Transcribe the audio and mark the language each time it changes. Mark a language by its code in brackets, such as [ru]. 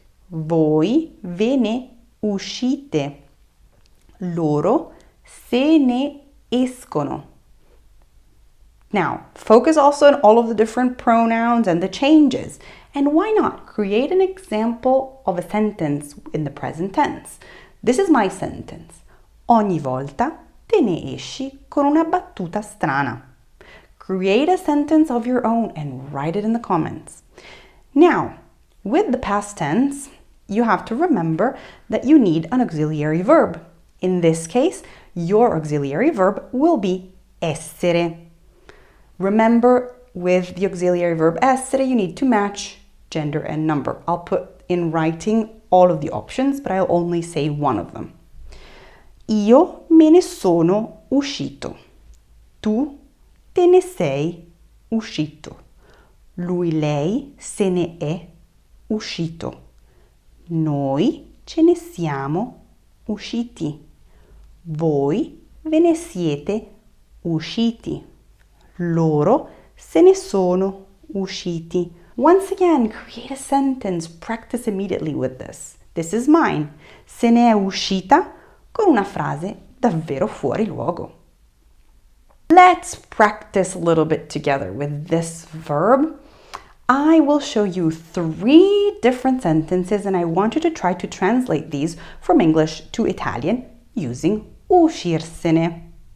[it] Voi ve ne uscite. Loro se ne escono. [en] Now, focus also on all of the different pronouns and the changes. And why not create an example of a sentence in the present tense? This is my sentence. [it] Ogni volta te ne esci con una battuta strana. [en] Create a sentence of your own and write it in the comments. Now, with the past tense, you have to remember that you need an auxiliary verb. In this case, your auxiliary verb will be essere. Remember, with the auxiliary verb essere, you need to match gender and number. I'll put in writing all of the options, but I'll only say one of them. [it] Io me ne sono uscito. Tu te ne sei uscito. Lui, lei se ne è uscito. Noi ce ne siamo usciti. Voi ve ne siete usciti. Loro se ne sono usciti. [en] Once again, create a sentence. Practice immediately with this. This is mine. [it] Se ne è uscita con una frase davvero fuori luogo. [en] Let's practice a little bit together with this verb. I will show you 3 different sentences and I want you to try to translate these from English to Italian using uscirsene.